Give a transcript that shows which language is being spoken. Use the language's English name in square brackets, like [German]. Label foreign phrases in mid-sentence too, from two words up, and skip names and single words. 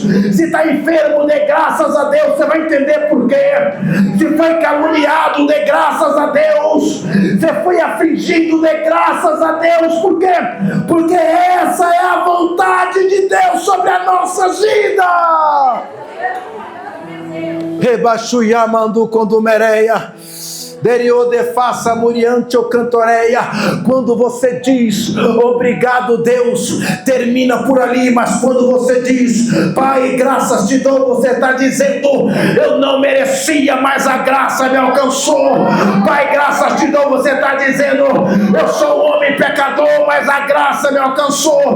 [Portuguese] Se está enfermo, dê graças a Deus. Você vai entender por quê. Se foi caluniado, dê graças a Deus. Se foi afligido, dê graças a Deus. Por quê? Porque essa é a vontade de Deus sobre a nossa vida. Rebaixuia mandu condumereia. Derio de faça muriante ou cantoreia. Quando você diz obrigado, Deus, termina por ali. Mas quando você diz Pai, graças te dou, você está dizendo: eu não merecia, mas a graça me alcançou. Pai, graças te dou, você está dizendo: eu sou um homem pecador, mas a graça me alcançou.